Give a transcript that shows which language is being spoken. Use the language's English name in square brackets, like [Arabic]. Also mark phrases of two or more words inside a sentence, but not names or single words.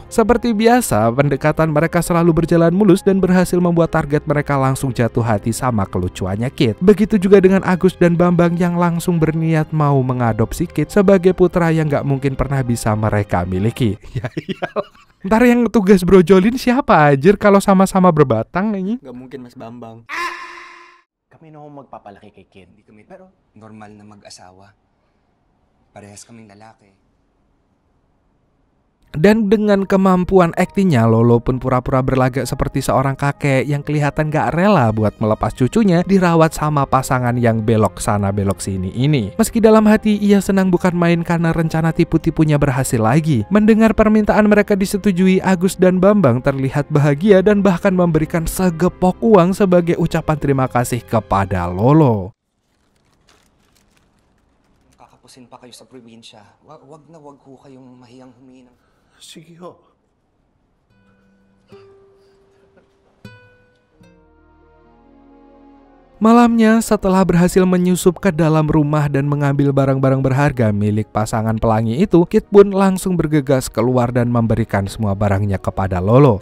[Indonesian] Seperti biasa, pendekatan mereka selalu berjalan mulus dan berhasil membuat target mereka langsung jatuh hati sama kelucuannya Kit. Begitu juga dengan Agus dan Bambang yang langsung berniat mau mengadopsi Kit sebagai putra yang gak mungkin pernah bisa mereka miliki. Ya iyalah. Ntar yang tugas brojolin siapa anjir kalau sama-sama berbatang ini? Gak mungkin Mas Bambang. [Filipino] Kami na magpapalaki kay Kid. Hindi kami pero normal na mag-asawa. Parehas kaming lalaki. [Indonesian] Dan dengan kemampuan aktingnya, Lolo pun pura-pura berlagak seperti seorang kakek yang kelihatan gak rela buat melepas cucunya dirawat sama pasangan yang belok sana belok sini ini. Meski dalam hati ia senang bukan main karena rencana tipu-tipunya berhasil lagi. Mendengar permintaan mereka disetujui, Agus dan Bambang terlihat bahagia dan bahkan memberikan segepok uang sebagai ucapan terima kasih kepada Lolo. [Filipino] Kakapusin pa kayo sa probinsya. Wag na wag ho kayong mahiyang humingi ng... Sige ho. [Indonesian] Malamnya, setelah berhasil menyusup ke dalam rumah dan mengambil barang-barang berharga milik pasangan pelangi itu, Kit pun langsung bergegas keluar dan memberikan semua barangnya kepada Lolo.